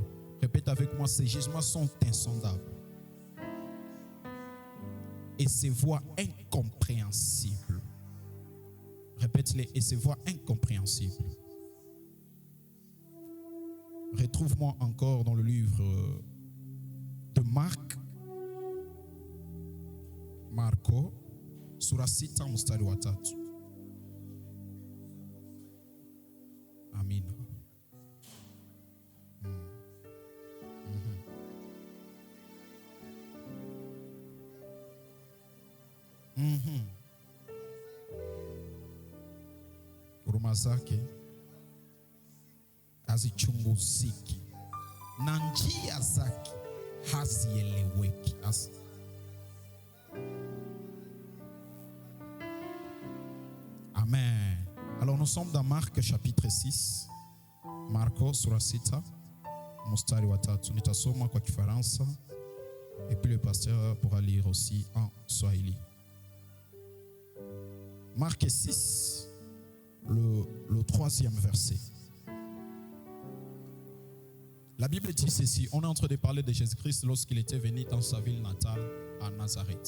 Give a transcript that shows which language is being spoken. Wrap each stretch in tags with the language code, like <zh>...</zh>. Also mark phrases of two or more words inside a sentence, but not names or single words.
<fr>Répète avec moi, ces jugements sont insondables. Et ces voies incompréhensibles. Répète-les, et ces voies incompréhensibles. Retrouve-moi encore dans le livre de Marco,</fr> <sw>sura 6 mstari wa 3. Amina. Huruma zake hazichunguziki na njia zake hazieleweki. Amen.</sw> <fr>Alors nous sommes dans Marc chapitre 6.</fr> <sw>Marco sura 6 mstari wa 3. Nitasoma kwa Kifaransa</sw> <fr>et puis le pasteur pourra lire aussi en Swahili. Marc 6, le 3e verset. La Bible dit ceci. On est en train de parler de Jésus-Christ lorsqu'il était venu dans sa ville natale à Nazareth.</fr>